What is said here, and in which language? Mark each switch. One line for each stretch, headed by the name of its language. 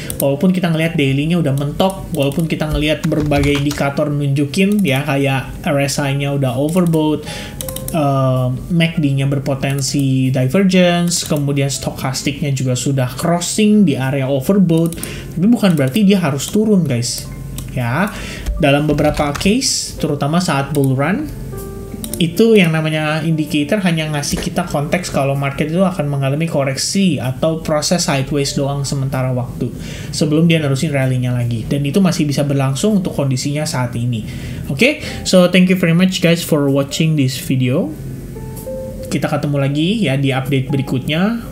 Indonesian: Walaupun kita ngelihat daily-nya udah mentok, walaupun kita ngelihat berbagai indikator nunjukin ya kayak RSI-nya udah overbought, MACD-nya berpotensi divergence, kemudian stokastiknya juga sudah crossing di area overbought, tapi bukan berarti dia harus turun guys ya. Dalam beberapa case, terutama saat bull run, itu yang namanya indicator hanya ngasih kita konteks kalau market itu akan mengalami koreksi atau proses sideways doang sementara waktu sebelum dia nerusin rally-nya lagi, dan itu masih bisa berlangsung untuk kondisinya saat ini.
English: Oke, so thank you very much guys for watching this video.
Indonesian: Kita ketemu lagi ya di update berikutnya.